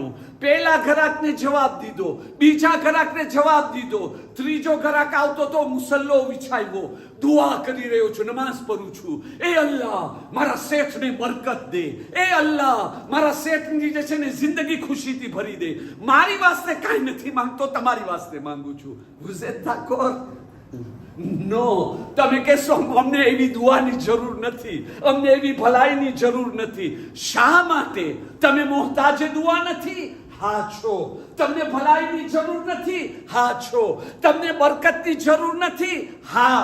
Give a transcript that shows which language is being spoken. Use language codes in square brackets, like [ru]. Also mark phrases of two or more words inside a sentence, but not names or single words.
[gu] પહેલા ગ્રાહકને જવાબ દીધો, બીજા ગ્રાહકને જવાબ દીધો, ત્રીજો ગ્રાહક આવતો તો મુસલ્લો વિછાવ્યો, દુઆ કરી રહ્યો છું, નમાઝ પઢું છું. એ અલ્લાહ મારા શેઠને બરકત દે, એ અલ્લાહ મારા શેઠની જે છે ને જિંદગી ખુશીથી ભરી દે. મારી વાસ્તે કાંઈ નથી માંગતો, તમારી વાસ્તે માંગુ છું. [fr] vous êtes d'accord? [gu] નો. તમે કહેશો અમને એવી દુઆની જરૂર નથી, અમને એવી ભલાઈની જરૂર નથી. શા માટે? તમે મોહતાજે દુઆ નથી? હા છો. તમને ભલાઈની જરૂર નથી? હા છો. તમને બરકતની જરૂર નથી? હા.